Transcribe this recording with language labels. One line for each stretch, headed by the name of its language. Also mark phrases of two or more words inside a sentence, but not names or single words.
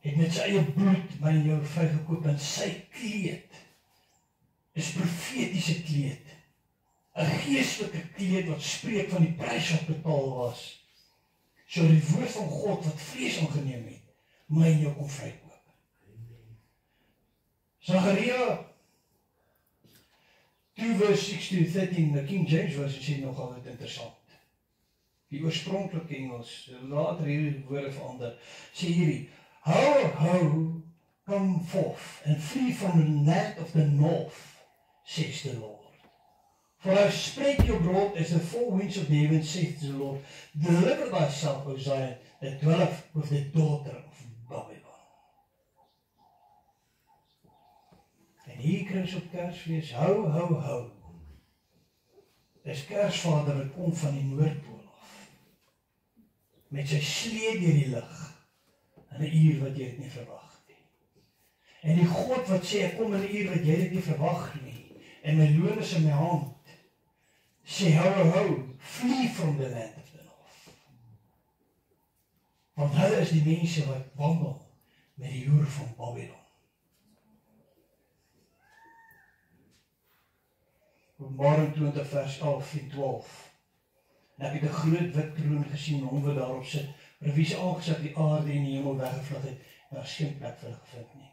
Afrikaans: het met sy eie bloed my en jou vrygekoop, en sy kleed is profetiese kleed, 'n geestelike kleed wat spreek van die prys wat betaal was, so die woord van God wat vlees aangeneem het, my en jou kom vrykoop.
English: Zachariah 2 verse 6-13, the King James version
Afrikaans: sê nogal wat interessant. Die oorspronklike Engels, later hierdie woorde verander, sê hierdie,
English: Ho, come forth and flee from the land of the north, says the Lord. For I spread your abroad as the four winds of the heaven, says the Lord. Deliver thyself, O Zion, that dwelleth with the daughter of Babylon.
Afrikaans: En hier kry ons op Kersfees, ho. Dis Kersvader wat kom van die Noordpool af. Met sy slee deur die lug, in 'n uur wat jy dit nie verwag nie. En die God wat sê, ek kom in 'n uur wat jy dit nie verwag nie, en my loon is in my hand, sê,
English: ho, flee from the land of the north.
Afrikaans: Want hulle is die mense wat wandel met die loer van Babylon. Openbaring 20 vers 11 en 12. En ek het 'n groot wit kroon gesien, hom wat daarop sit, vir wie se aangesig die aarde en die hemel weggevlug het, en daar is geen plek vir hulle gevind nie.